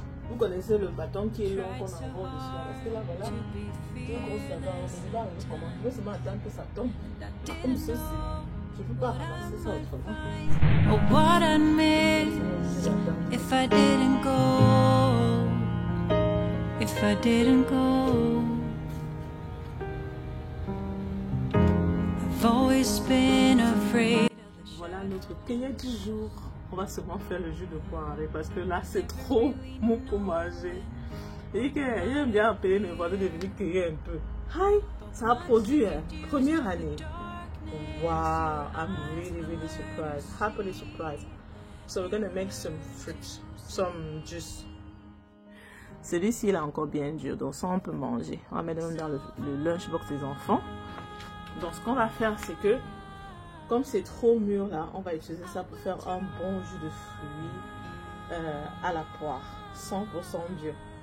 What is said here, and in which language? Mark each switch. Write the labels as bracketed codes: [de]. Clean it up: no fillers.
[fr] Vous connaissez le bâton qui est long qu'on envoie dessus. Parce que là, voilà, deux grosses saveurs. Je ne sais pas comment. Je veux seulement attendre que ça tombe. Comme ceci. Je ne peux pas ramasser ça autrement. [en] Oh, what I'd miss if I didn't go. If I didn't go. I've always been afraid. [fr] Voilà notre cueillette du jour. On va seulement faire le jus de poire parce que là c'est trop mou pour manger. Et que j'aime bien appeler mes voisins de venir cueillir un peu. Hi, ça a produit première année. [en] Wow, I'm really surprised, happily surprised. So we're gonna make some fruit, some juice. [fr] Celui-ci il est encore bien dur, donc ça on peut manger. On va mettre dans le lunchbox des enfants. Donc ce qu'on va faire c'est que comme c'est trop mûr là, on va utiliser ça pour faire un bon jus de fruits à la poire, 100% dur.